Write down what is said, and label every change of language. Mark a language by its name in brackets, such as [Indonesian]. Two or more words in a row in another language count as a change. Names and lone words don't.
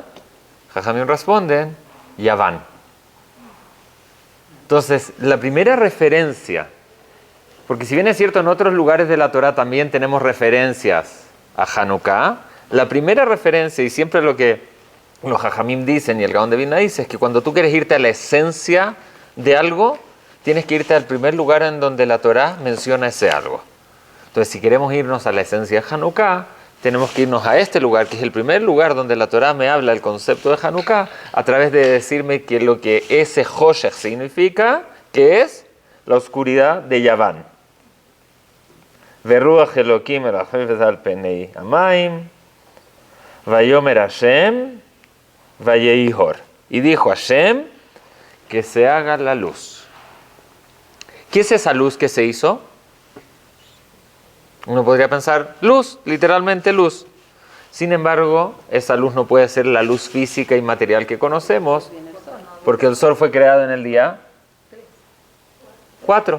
[Spanish] Jajamim responden, Yaván. Entonces, la primera referencia, porque si bien es cierto en otros lugares de la Torá también tenemos referencias a Hanukkah, la primera referencia, y siempre lo que los Jajamim dicen y el Gaón de Vilna dice, es que cuando tú quieres irte a la esencia de algo, tienes que irte al primer lugar en donde la Torá menciona ese algo. Entonces, si queremos irnos a la esencia de Hanukkah, tenemos que irnos a este lugar, que es el primer lugar donde la Torá me habla el concepto de Hanukkah, a través de decirme que lo que ese Choshech significa, que es la oscuridad de Yaván. [Hebrew] ורוח אלהים מרחפת על פני המים, ויאמר השם, ויהי אור. [Spanish] Y dijo Hashem, que se haga la luz. ¿Qué es esa luz que se hizo? Uno podría pensar, luz, literalmente luz. Sin embargo, esa luz no puede ser la luz física y material que conocemos, porque el sol fue creado en el día 4.